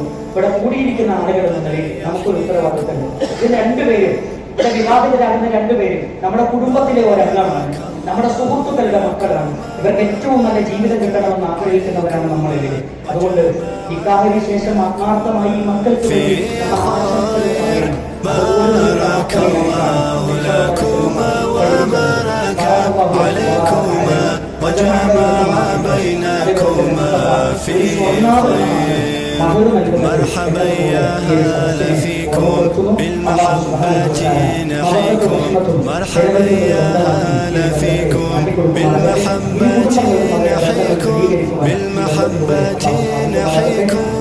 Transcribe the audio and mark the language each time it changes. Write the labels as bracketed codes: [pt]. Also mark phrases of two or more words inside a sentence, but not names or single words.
[ml] ഇവിടെ കൂടിയിരിക്കുന്ന ആളുകൾ എന്ന നിലയിൽ നമുക്കൊരു ഉത്തരവാദിത്തമുണ്ട്. ഇത് 2 പേരും, ഇവിടെ വിവാഹിതരാകുന്ന 2 പേരും നമ്മുടെ കുടുംബത്തിലെ ഒരംഗമാണ്, നമ്മുടെ സുഹൃത്തുക്കളുടെ മക്കളാണ്. ഇവർക്ക് ഏറ്റവും നല്ല ജീവിതം കിട്ടണമെന്ന് ആഗ്രഹിക്കുന്നവരാണ് നമ്മളിൽ. അതുകൊണ്ട് നിക്കാഹിന് ശേഷം ആത്മാർത്ഥമായി ഈ മക്കൾക്ക് വേണ്ടി [ar] مرحبا يا هلا فيكم بالمحبة نحييكم، مرحبا يا هلا فيكم بالمحبة نحييكم، بالمحبة نحييكم.